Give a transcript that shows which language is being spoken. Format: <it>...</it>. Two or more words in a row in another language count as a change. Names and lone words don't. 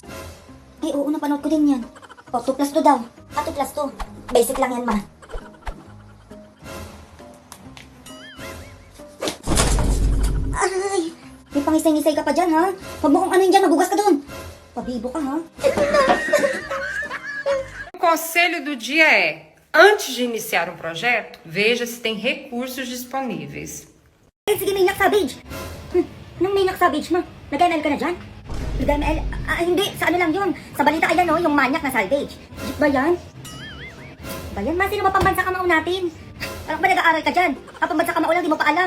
<tl>Ay, oo, napanood ko din yan. 2 plus 2 daw. 2 plus 2. Basic lang yan, ma. Ay, may pangisay-ngisay ka pa dyan, ha? Huwag mo kung ano yun dyan, magugas ka dun. Pabibo ka, ha?</tl> <pt>O conselho do dia é: antes de iniciar um projeto, veja se tem recursos disponíveis.</pt> <tl>Sige, may savage. Anong may savage, ma? Nag-ML ka na dyan? Nag-ML? Hindi. Sa ano lang yun? Sa balita, ayan, oh, yung manyak na salvage. Ba yan? Ba yan, ma? Sino ba pambansa kamao natin? Parang ba nag-aaral ka dyan? Pambansa kamao lang, di mo pa alam.</tl>